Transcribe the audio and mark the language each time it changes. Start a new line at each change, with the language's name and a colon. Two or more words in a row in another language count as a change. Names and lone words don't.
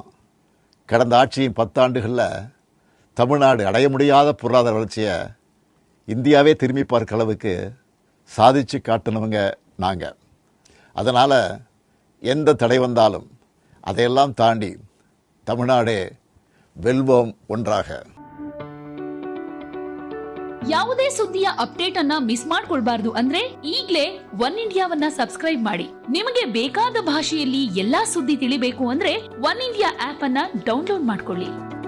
Tamil: கடந்த ஆட்சியின் 10 ஆண்டுகளில் தமிழ்நாடு அடைய முடியாத பொருளாதார வளர்ச்சியை இந்தியாவே திரும்பி பார்க்க அளவுக்கு சாதித்து காட்டினவங்க நாங்கள். அதனால் எந்த தடை வந்தாலும் அதையெல்லாம் தாண்டி தமிழ்நாடே வெல்வோம் ஒன்றாக.
Kannada: ಯಾವುದೇ ಸುದ್ದಿಯ ಅಪ್ಡೇಟ್ ಅನ್ನ ಮಿಸ್ ಮಾಡ್ಕೊಳ್ಬಾರ್ದು ಅಂದ್ರೆ ಈಗ್ಲೇ ಒನ್ ಇಂಡಿಯಾವನ್ನ ಸಬ್ಸ್ಕ್ರೈಬ್ ಮಾಡಿ. ನಿಮಗೆ ಬೇಕಾದ ಭಾಷೆಯಲ್ಲಿ ಎಲ್ಲಾ ಸುದ್ದಿ ತಿಳಿಬೇಕು ಅಂದ್ರೆ ಒನ್ ಇಂಡಿಯಾ ಆಪ್ ಅನ್ನ ಡೌನ್ಲೋಡ್ ಮಾಡ್ಕೊಳ್ಳಿ.